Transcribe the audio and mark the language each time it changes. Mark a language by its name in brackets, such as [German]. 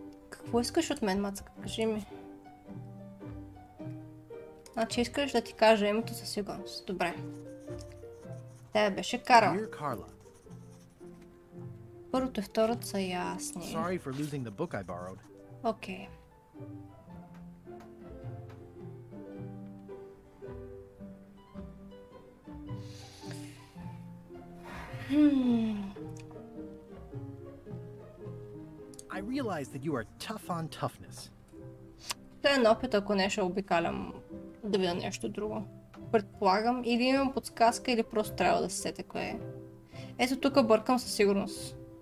[Bulgarian] Какво искаш от мен, Мацка? Кажи ми. Значи искаш да ти кажа името със сигурност. Добре. Тя беше Карла. [English] Dear Carla. [Bulgarian] Първото и второто са ясни. [English] Sorry for losing the book I borrowed. [Bulgarian] Окей. [English] I realize that you are tough on toughness. [Bulgarian] Това е опит, ако не ще обикалям да видя нещо друго. Предполагам, или имам подсказка, или просто трябва да се сетя кое е. Ето тук бъркам със сигурност.